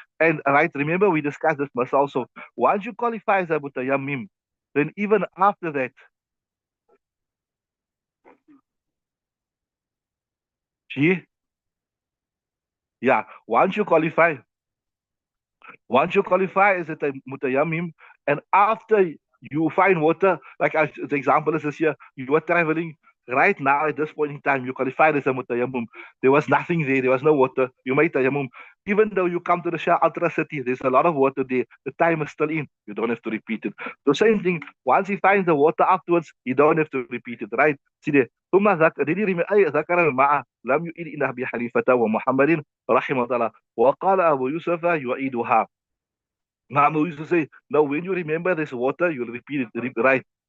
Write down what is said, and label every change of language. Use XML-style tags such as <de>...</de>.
<en>And right, remember we discussed this much also. Once you qualify as a mutayammim, then even after that, she, yeah, once you qualify as a mutayammim, and after you find water, like as the example is this here, you were traveling right now at this point in time, you qualified as a mutayammim. There was nothing there, there was no water. You made tayammum. Even though you come to the Shah Ultra City, there's a lot of water there. The time is still in. You don't have to repeat it. The same thing, once he finds the water afterwards, you don't have to repeat it, right? See there.</en> <ar>ثم ذكر الماء لم يؤيد إلى أبي حنيفة ومحمد رحمه الله وقال أبو يوسف يعيدها.</ar> <en>Mama used to say, no, when you remember this water, you'll repeat it, right?</en>